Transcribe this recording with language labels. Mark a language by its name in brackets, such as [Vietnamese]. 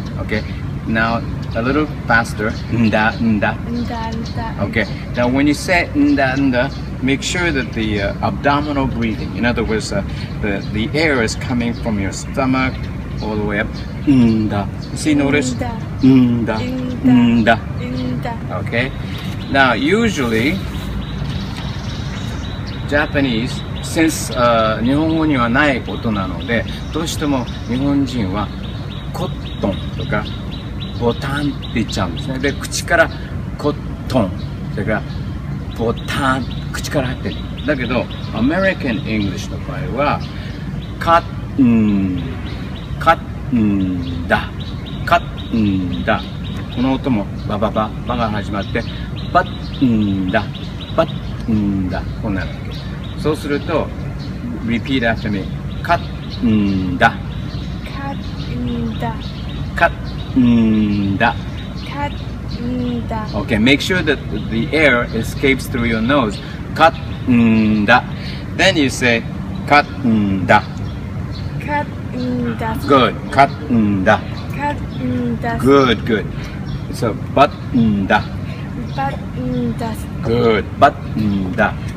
[English] Okay, now a little faster. Nda, nda. Okay, now when you say nda, nda, make sure that the abdominal breathing, in other words, the air is coming from your stomach all the way up. Nda. See, notice? Nda, nda. Okay, now usually Japanese, since [Japanese] 日本語にはない音なので、どうしても日本人はコットンとかボタンって言っちゃうんですね。で、口からコットン、それからボタン、口から入ってる。だけど、American English の場合は、カッン、カッンだ、カッンだ。この音もバババ、バが始まって、バッンだ、バッンだ、こうなるわけ。そうすると、 [English] repeat after me。 [Japanese] カッンだ、カッンだ、カッンだ、カッンだ。 [English] Okay, make sure that the air escapes through your nose. [Japanese] カッンだ。 [English] Then you say カッンだ。 [Japanese] カッンだ。 [English] Good. [Japanese] カッンだ。カッンだ。 [English] Good, good. So [Japanese] バッンだ。バッンだ。 [English] Good. [Japanese] バッンだ。